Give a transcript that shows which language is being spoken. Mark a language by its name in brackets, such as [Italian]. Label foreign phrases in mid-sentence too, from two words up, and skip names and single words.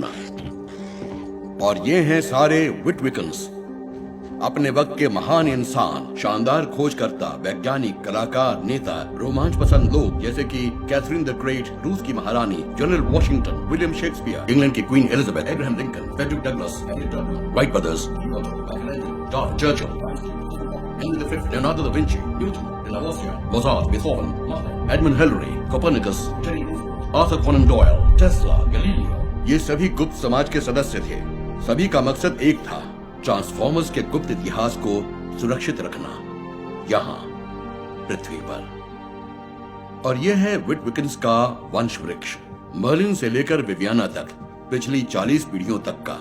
[Hindi] और ये हैं सारे विटविकन्स, अपने वक्त के महान इंसान, शानदार खोजकर्ता, वैज्ञानिक, कलाकार, नेता, रोमांच पसंद लोग, जैसे कि कैथरीन द ग्रेट, रूस की महारानी, जनरल वॉशिंगटन, विलियम शेक्सपियर, इंग्लैंड की क्वीन एलिजाबेथ, अब्राहम लिंकन, फ्रेडरिक डगलस, राइट ब्रदर्स, जॉर्ज चर्चिल, Henry V, Leonardo da Vinci, Newton, Lavoisier, Mozart, Beethoven, Edmund Hillary, Copernicus, Arthur Conan Doyle, Tesla, Galileo। ये सभी गुप्त समाज के सदस्य थे। सभी का मकसद एक था, ट्रांसफॉर्मर्स के गुप्त इतिहास को सुरक्षित रखना यहाँ पृथ्वी पर। और यह है विटविकन्स का वंश वृक्ष, मर्लिन से लेकर विवियाना तक, पिछली 40 पीढ़ियों तक का।